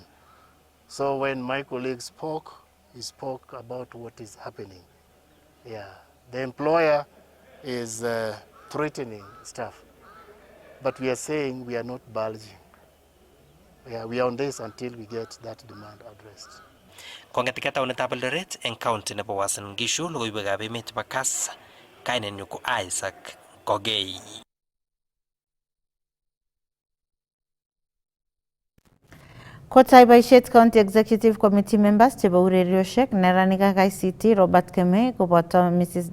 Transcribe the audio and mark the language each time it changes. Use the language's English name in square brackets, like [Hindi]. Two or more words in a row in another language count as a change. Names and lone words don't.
[English] So when my colleague spoke, he spoke about what is happening. Yeah, the employer is threatening staff, but we are saying we are not bulging. Yeah, we are on this until we get that demand addressed. [Kalenjin] Kong'etika taunetab Eldoret eng county nebo Uasin Gishu, logoiwekab emet chebo Kass, kainenyu ko Isaac Kogei. Kotai boisiet [English] County Executive Committee members [Kalenjin] chebo urerioshek neranik ak ICT Robert Kemei koboto Mrs.